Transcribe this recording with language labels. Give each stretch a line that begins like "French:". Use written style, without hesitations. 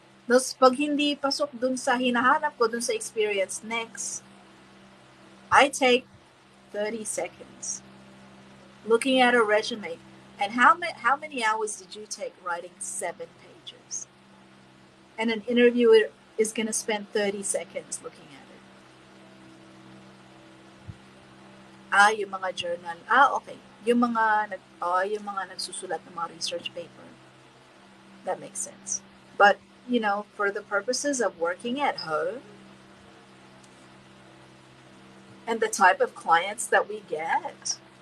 Filipino: Tapos pag hindi pasok dun sa hinahanap ko, dun sa experience,
English: next, I take 30 seconds looking at a resume. And how many hours did you take writing 7 pages? And an interviewer is going to spend 30 seconds looking at it.
Filipino: Yung mga journal. Okay. Yung mga nagsusulat ng mga research paper.
English: That makes sense. But, for the purposes of working at home and the type of clients that we get,